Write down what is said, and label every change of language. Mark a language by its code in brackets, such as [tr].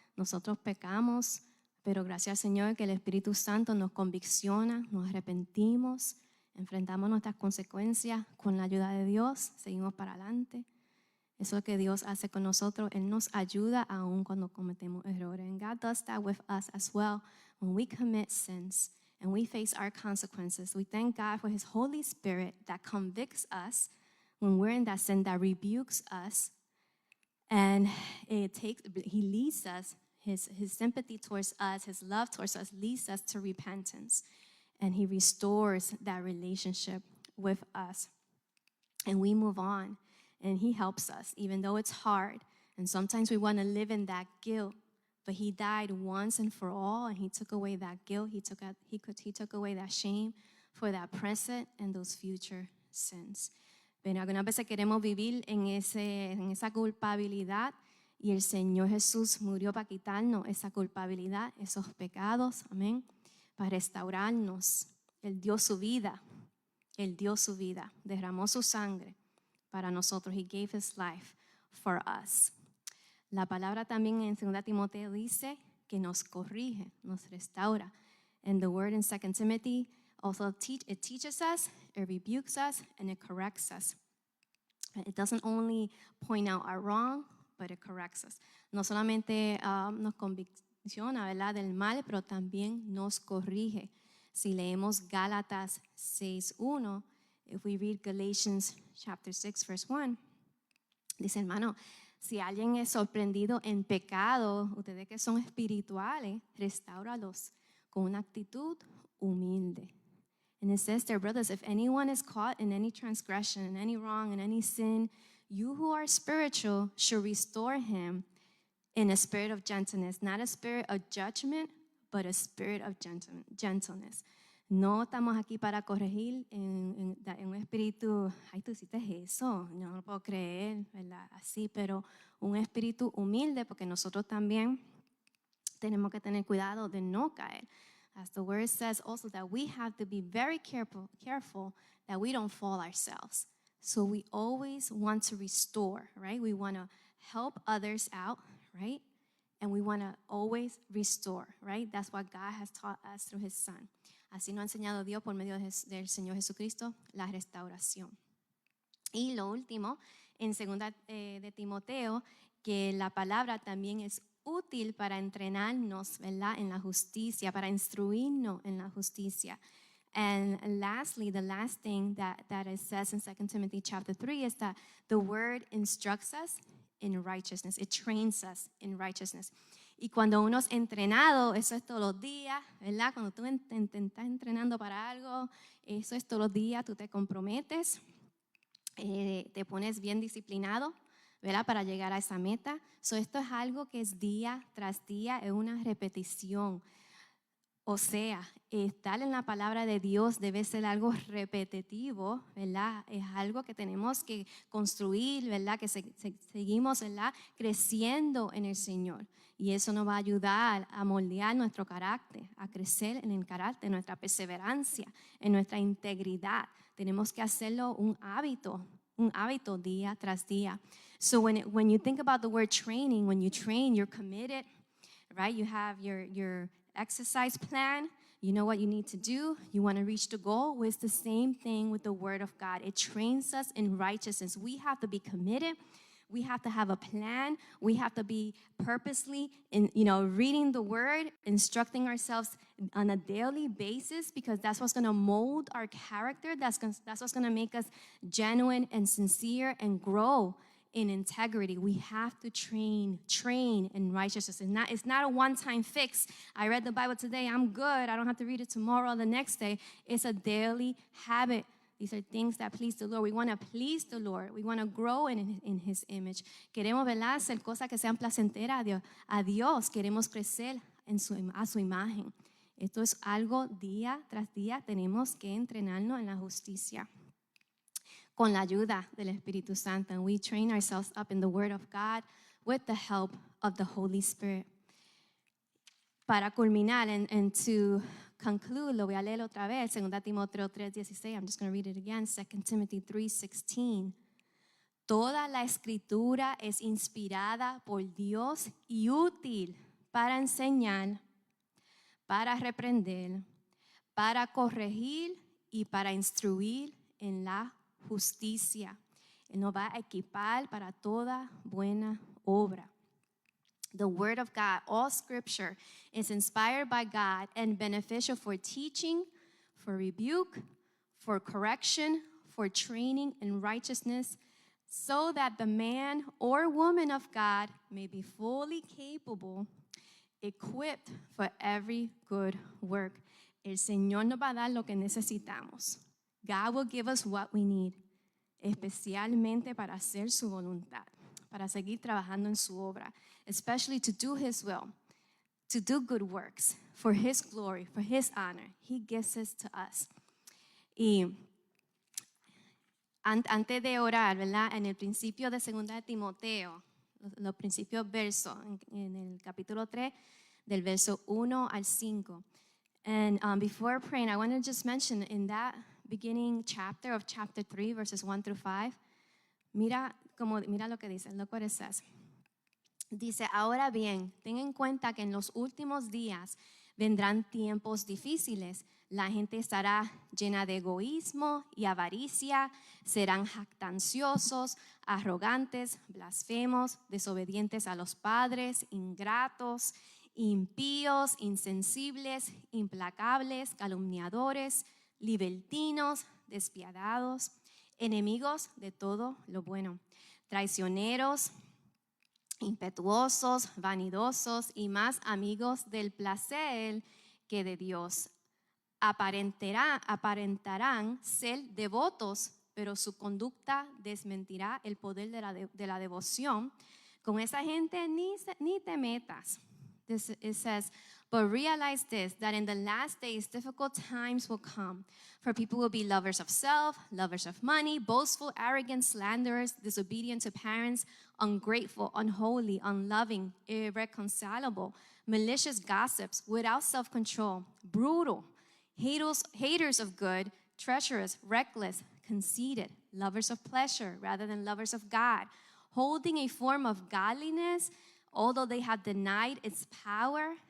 [es] Nosotros pecamos, pero gracias al Señor que el Espíritu Santo nos convicciona, nos arrepentimos, enfrentamos nuestras consecuencias con la ayuda de Dios, seguimos para adelante. Eso es lo que Dios hace con nosotros. Él nos ayuda aún cuando cometemos errores. [en] And God does that with us as well. When we commit sins and we face our consequences, we thank God for His Holy Spirit that convicts us when we're in that sin, that rebukes us. And He leads us, His sympathy towards us, His love towards us leads us to repentance. And He restores that relationship with us. And we move on. And He helps us, even though it's hard. And sometimes we want to live in that guilt. But He died once and for all, and He took away that guilt. He took away that shame for that present and those future sins. [es] Pero algunas veces queremos vivir en esa culpabilidad, y el Señor Jesús murió para quitarnos esa culpabilidad, esos pecados, amén, para restaurarnos. Él dio su vida, derramó su sangre para nosotros. [en] He gave His life for us. [es] La palabra también en 2 Timoteo dice que nos corrige, nos restaura. [en] And the word in 2 Timothy also teaches us, it rebukes us, and it corrects us. It doesn't only point out our wrong, but it corrects us. [es] No solamente nos convicciona, ¿verdad?, del mal, pero también nos corrige. Si leemos Gálatas 6:1, [en] if we read Galatians chapter 6, verse 1, [es] dice, hermano, Si alguien es sorprendido en pecado, ustedes que son espirituales, restáuralos con una actitud humilde. [en] And it says there, brothers, if anyone is caught in any transgression, in any wrong, in any sin, you who are spiritual should restore him in a spirit of gentleness, not a spirit of judgment, but a spirit of gentleness. [es] No estamos aquí para corregir en un espíritu, ay, tú hiciste eso, yo no lo puedo creer, ¿verdad? Así, pero un espíritu humilde, porque nosotros también tenemos que tener cuidado de no caer. [en] As the word says also that we have to be very careful that we don't fall ourselves. So we always want to restore, right? We want to help others out, right? And we want to always restore, right? That's what God has taught us through His Son. [es] Así nos ha enseñado Dios por medio del Señor Jesucristo, la restauración. Y lo último, en 2 de Timoteo, que la palabra también es útil para entrenarnos, ¿verdad? En la justicia, para instruirnos en la justicia. [en] And lastly, the last thing that it says in 2 Timothy chapter 3 is that the word instructs us in righteousness. It trains us in righteousness. [es] Y cuando uno es entrenado, eso es todos los días, ¿verdad? Cuando tú estás entrenando para algo, eso es todos los días, tú te comprometes, te pones bien disciplinado, ¿verdad? Para llegar a esa meta. So, esto es algo que es día tras día, es una repetición. O sea, estar en la palabra de Dios debe ser algo repetitivo, ¿verdad? Es algo que tenemos que construir, ¿verdad? Que seguimos, ¿verdad? Creciendo en el Señor. Y eso nos va a ayudar a moldear nuestro carácter, a crecer en el carácter, nuestra perseverancia, en nuestra integridad. Tenemos que hacerlo un hábito día tras día. [en] So when you think about the word training, when you train, you're committed, right? You have your exercise plan. You know what you need to do. You want to reach the goal. Well, it's the same thing with the Word of God. It trains us in righteousness. We have to be committed. We have to have a plan. We have to be purposely reading the Word, instructing ourselves on a daily basis, because that's what's going to mold our character. That's what's going to make us genuine and sincere and grow in integrity. We have to train in righteousness. It's not a one-time fix. I read the Bible today, I'm good. I don't have to read it tomorrow or the next day. It's a daily habit. These are things that please the Lord. We want to please the Lord. We want to grow in His image. [es] Queremos, ¿verdad?, hacer cosas que sean placenteras a Dios. Queremos crecer a su imagen. Esto es algo día tras día. Tenemos que entrenarnos en la justicia con la ayuda del Espíritu Santo. [en] And we train ourselves up in the Word of God with the help of the Holy Spirit. [es] Para culminar [en] and to conclude, [es] lo voy a leer otra vez, 2 Timoteo 3:16. [en] I'm just going to read it again, 2 Timothy 3:16. [es] Toda la Escritura es inspirada por Dios y útil para enseñar, para reprender, para corregir y para instruir en la justicia. Él nos va a equipar para toda buena obra. [en] The Word of God, all Scripture, is inspired by God and beneficial for teaching, for rebuke, for correction, for training in righteousness, so that the man or woman of God may be fully capable, equipped for every good work. [es] El Señor nos va a dar lo que necesitamos. [en] God will give us what we need, [es] especialmente para hacer su voluntad, para seguir trabajando en su obra, [en] especially to do His will, to do good works, for His glory, for His honor. He gives this to us. [es] Y antes de orar, ¿verdad? En el principio de 2 de Timoteo, los principios versos, en el capítulo 3, del verso 1 al 5. [en] And before praying, I want to just mention in that beginning chapter of chapter 3, verses 1 through 5, [es] mira lo que dice, [en] look what it says. [es] Dice, ahora bien, ten en cuenta que en los últimos días vendrán tiempos difíciles. La gente estará llena de egoísmo y avaricia, serán jactanciosos, arrogantes, blasfemos, desobedientes a los padres, ingratos, impíos, insensibles, implacables, calumniadores, libertinos, despiadados, enemigos de todo lo bueno, traicioneros, impetuosos, vanidosos y más amigos del placer que de Dios. Aparentarán ser devotos, pero su conducta desmentirá el poder de la devoción. Con esa gente ni te metas. [en] It says, but realize this, that in the last days difficult times will come. For people will be lovers of self, lovers of money, boastful, arrogant, slanderers, disobedient to parents, ungrateful, unholy, unloving, irreconcilable, malicious gossips, without self-control, brutal, haters of good, treacherous, reckless, conceited, lovers of pleasure rather than lovers of God, holding a form of godliness, although they have denied its power.